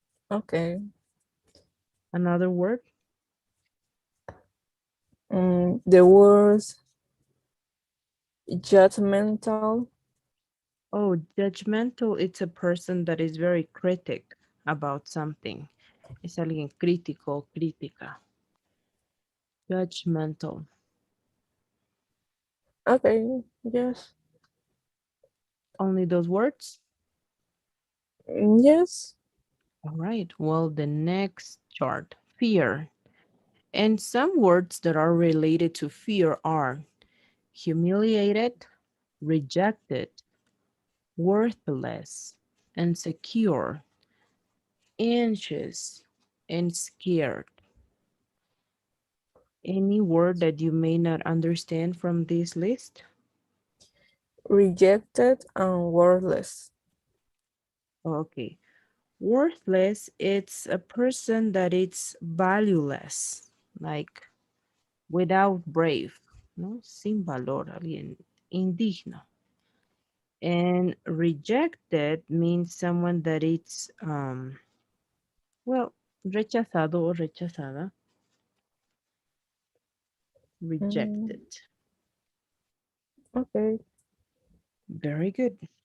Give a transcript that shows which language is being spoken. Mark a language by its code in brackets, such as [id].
[en] Okay. Another word. The words judgmental. Oh, judgmental, it's a person that is very critic about something. [es] Es alguien crítico, crítica. [en] Judgmental. Okay, yes. Only those words? Yes. All right. Well, the next chart, fear. And some words that are related to fear are humiliated, rejected, worthless, insecure, anxious, and scared. Any word that you may not understand from this list? Rejected and worthless. Okay. Worthless, it's a person that it's valueless, like without brave, no? [es] Sin valor, alguien indigno. [en] And rejected means someone that it's, well, [es] rechazado o rechazada, Mm, [en] rejected. okay. Very good.